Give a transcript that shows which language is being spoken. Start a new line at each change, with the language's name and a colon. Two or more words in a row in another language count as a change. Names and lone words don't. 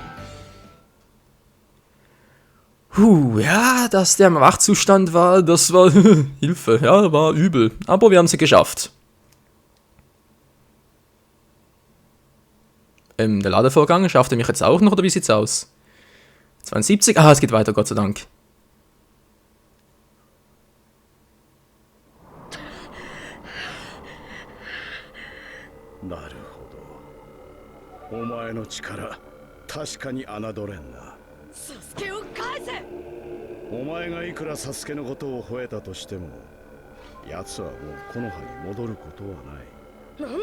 German: Ja, dass der im Wachzustand war, das war Hilfe, ja, war übel. Aber wir haben es geschafft. Der Ladevorgang, schafft er mich jetzt auch noch, oder wie sieht's aus? 72, es geht weiter, Gott sei Dank.
Japanese: Naるほど。お前の力、確かに侮れんな。サスケを返せ。お前がいくらサスケのことを吠えたとしても、奴はもう木の葉に戻ることはない。